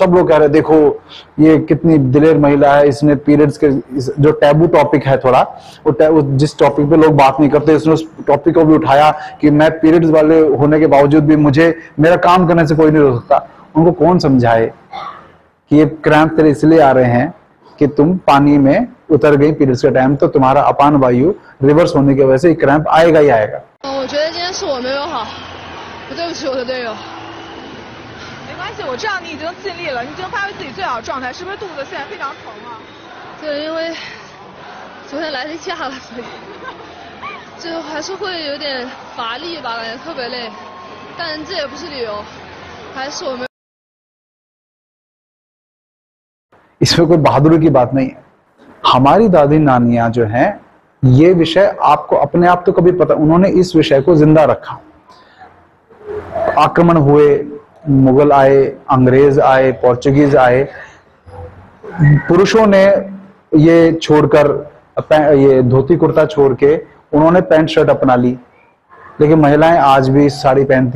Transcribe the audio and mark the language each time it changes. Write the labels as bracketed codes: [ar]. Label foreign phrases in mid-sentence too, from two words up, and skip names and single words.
[hi] सब लोग कह रहे देखो ये कितनी दिलेर महिला है, इसने पीरियड्स के जो [en] taboo topic [hi] है थोड़ा, वो जिस टॉपिक पे लोग बात नहीं करते, इसने उस टॉपिक को भी उठाया कि मैं पीरियड्स वाले होने के बावजूद भी मुझे मेरा काम करने से कोई नहीं रोक सकता। उनको कौन समझाए कि ये क्रैम्प तेरे इसलिए आ रहे हैं कि तुम पानी में उतर गई पीरियड्स के टाइम, तो तुम्हारा अपान वायु रिवर्स होने की वजह से क्रैम्प आएगा ही आएगा। [zh] 我觉得今天是我没有好，我对不起我的队友。没关系，我知道你已经尽力了，你已经发挥自己最好的状态，是不是肚子现在非常疼啊？对，因为昨天来例假了，所以就还是会有点乏力吧，感觉特别累。但这也不是理由，还是我们。 [hi] इसमें कोई बहादुरी की बात नहीं है। हमारी दादी नानियां जो हैं, ये विषय आपको अपने आप तो कभी पता, उन्होंने इस विषय को जिंदा रखा। आक्रमण हुए, मुगल आए, अंग्रेज आए, पोर्चुगीज आए, पुरुषों ने ये छोड़कर, ये धोती कुर्ता छोड़ के उन्होंने [en] pant shirt [hi] अपना ली, लेकिन महिलाएं आज भी साड़ी पहनती।